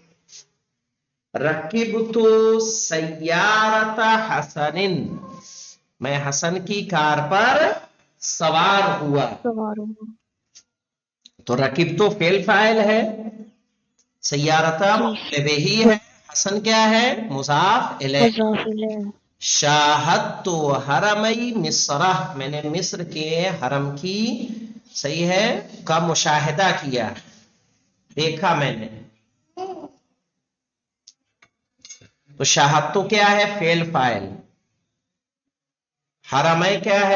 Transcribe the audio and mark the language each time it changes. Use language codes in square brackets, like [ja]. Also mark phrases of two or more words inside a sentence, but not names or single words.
[ar] رکبت سیارت حسن، [ur] میں حسن کی کار پر سوار ہوا۔ سوار ہوں، تو رکب تو فعل فاعل ہے، سیارتا جی، مفعول بہ ہے، حسن کیا ہے؟ مضاف الیہ۔ مضاف الیہ۔ [ar] شاہدت حرمئی مصرہ، [ur] میں نے مصر کے حرم کی، صحیح ہے، کا مشاہدہ کیا، دیکھا میں نے۔ تو شاہد تو کیا ہے؟ فعل فاعل، حرمئی کیا ہے؟